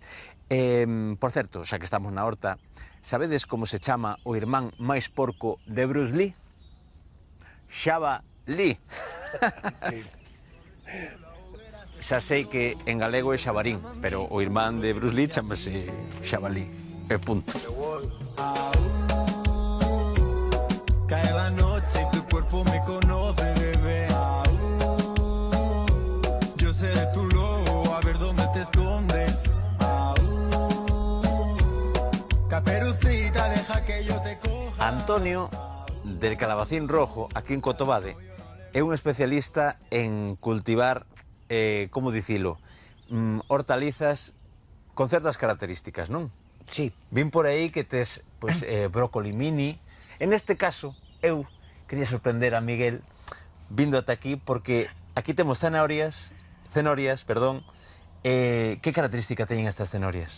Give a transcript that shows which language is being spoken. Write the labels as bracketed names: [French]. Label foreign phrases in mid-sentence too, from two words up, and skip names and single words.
[Galician] Por certo, xa que estamos na horta, sabedes como se chama o irmán máis porco de Bruce Lee? Xaba Lee. Xa sei que en galego é xabarín, pero o irmán de Bruce Lee chamase xabalí, e punto. [Spanish] Cae la noche y tu cuerpo me conoce, bebé. Yo seré tu lobo, a ver dónde te escondes. Caperucita, deja que yo te coja. [Galician] Antonio, del Calabacín Rojo, aquí en Cotobade, é un especialista en cultivar como dicilo, hortalizas con certas características, non? Sí. Vin por aí que tes brócoli mini. [Spanish] En este caso, [Galician] eu quería sorprender a Miguel vindo ata aquí, porque aquí temos cenorias, que característica teñen estas cenorias?